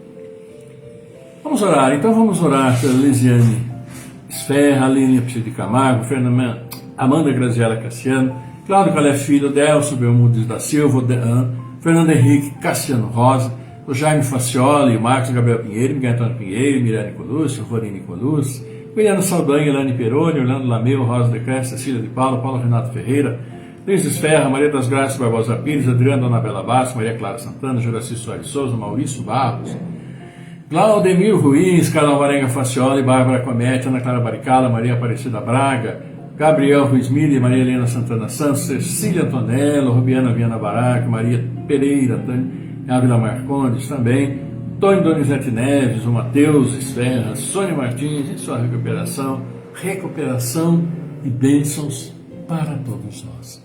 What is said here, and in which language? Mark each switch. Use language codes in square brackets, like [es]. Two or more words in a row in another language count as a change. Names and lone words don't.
[pt] Vamos orar, então vamos orar pela Lisiane Esferra, Aline Psi de Camargo, Amanda Graziela Cassiano, Cláudio Calé Filho, Delcio Belmudes da Silva, Fernando Henrique Cassiano Rosa, o Jaime Facioli, o Marcos Gabriel Pinheiro, Miguel Antônio Pinheiro, Mirane Colucci, Silvani Colucci, Williano Saldanha, Elane Peroni, Orlando Lameu, Rosa de Cresce, Cecília de Paula, Paulo Renato Ferreira, Luiz Esferra, Maria das Graças Barbosa Pires, Adriana Anabela Bastos, Maria Clara Santana, Juraci Soares Souza, Maurício Barros, Claudemir Ruiz, Carol Varenga Facioli, Bárbara Comete, Ana Clara Baricala, Maria Aparecida Braga, Gabriel Ruiz Mille, Maria Helena Santana Santos, Cecília Antonello, Rubiana Viana Barac, Maria Pereira, Ávila Marcondes também, Tônio Donizete Neves, o Matheus Esferra, Sônia Martins, em sua recuperação e bênçãos para todos nós.